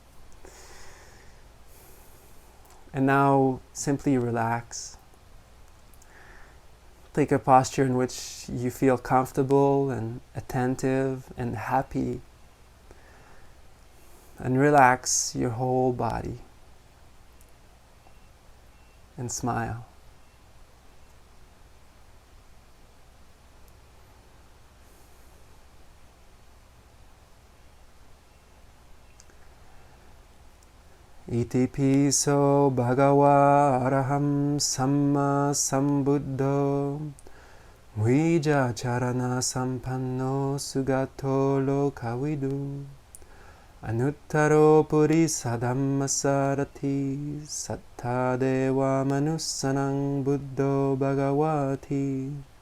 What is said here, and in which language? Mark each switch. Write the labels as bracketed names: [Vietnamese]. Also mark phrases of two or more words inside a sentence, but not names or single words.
[English] And now simply relax. Take a posture in which you feel comfortable and attentive and happy. And relax your whole body. And smile. [Pali] Iti piso bhagava araham samma sambuddho vija charana sampanno sugato lokavidu anuttaro purisa dhammasarati satta deva manussanang buddho bhagavati